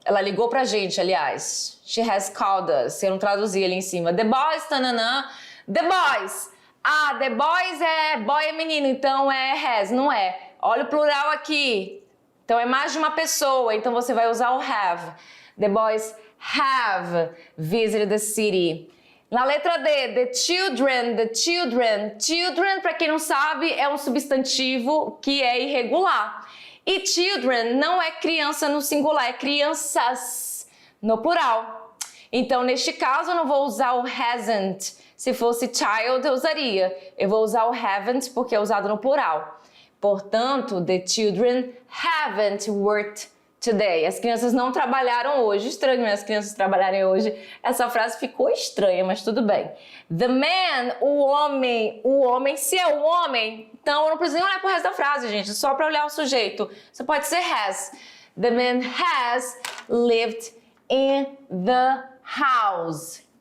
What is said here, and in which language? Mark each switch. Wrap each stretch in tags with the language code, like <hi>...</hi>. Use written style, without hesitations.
<pt>Ela ligou pra gente, aliás.</pt> <en>She has called us.</en> <pt>Eu não traduzi ali em cima.</pt> <en>The boys, tanana. The boys. The boys boy</en> <pt>é menino, então é</pt> <en>has.</en> <pt>Não é. Olha o plural aqui. Então é mais de uma pessoa. Então você vai usar o have.</pt> <en>The boys have visited the city.</en> <pt>Na letra D, the children. Children, para quem não sabe, é um substantivo que é irregular. E children não é criança no singular, é crianças no plural. Então, neste caso, eu não vou usar o hasn't. Se fosse child, eu usaria. Eu vou usar o haven't porque é usado no plural. Portanto,</pt> <en>the children haven't worked today.</en> <pt>As crianças não trabalharam hoje. Estranho, né? As crianças trabalharem hoje. Essa frase ficou estranha, mas tudo bem.</pt> <en>The man,</en> <pt>o homem, se é o homem, então eu não preciso nem olhar para o resto da frase, gente, só para olhar o sujeito. Você pode ser has.</pt> <en>The man has lived in the house.</en>